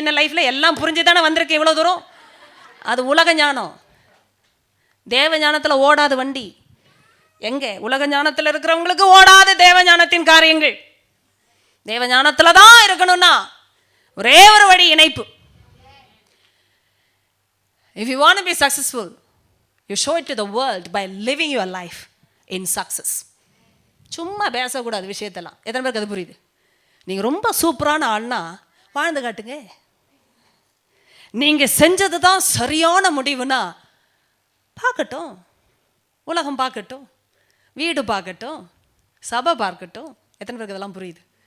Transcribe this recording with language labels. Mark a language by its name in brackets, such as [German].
[Tamil] என்ன லைஃப்ல எல்லாம் புரிஞ்சுதானே வந்திருக்கு இவ்வளவு தூரம். அது உலக ஞானம். தேவ ஞானத்துல ஓடாத வண்டி எங்க? உலக ஞானத்துல இருக்கிறவங்களுக்கு ஓடாத தேவ ஞானத்தின் காரியங்கள். தேவ ஞானத்துல தான் இருக்கணும்னா ஒரே ஒரு வழி, இணைப்பு. [English] If you want to be successful, you show it to the world by living your life in success. [Tamil] சும்மா பேசக்கூடாது விஷயத்தெல்லாம். எத்தனை பேருக்கு அது புரியுது? நீங்க ரொம்ப சூப்பரான ஆள்னா வாழ்ந்து காட்டுங்க. நீங்க செஞ்சது தான் சரியான முடிவுனா பார்க்கட்டும், உலகம் பார்க்கட்டும், வீடு பார்க்கட்டும், சபை பார்க்கட்டும். எத்தனை பேருக்கு இதெல்லாம் புரியுது?